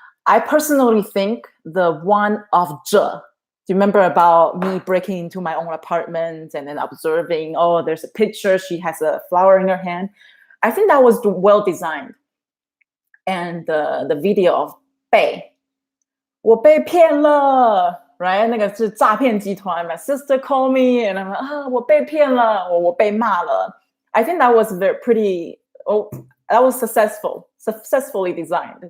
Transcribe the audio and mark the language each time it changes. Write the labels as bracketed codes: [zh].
[en] I personally think the one of zhe, do you remember about me breaking into my own apartment and then observing, there's a picture, she has a flower in her hand. I think that was well designed. And the video of [zh] 被，我被骗了 [en] right? [zh] 那个是诈骗集团 [en] My sister called me and I'm like, [zh] 我被骗了，我被骂了。 [en] I think that was pretty. Oh, that was successfully designed.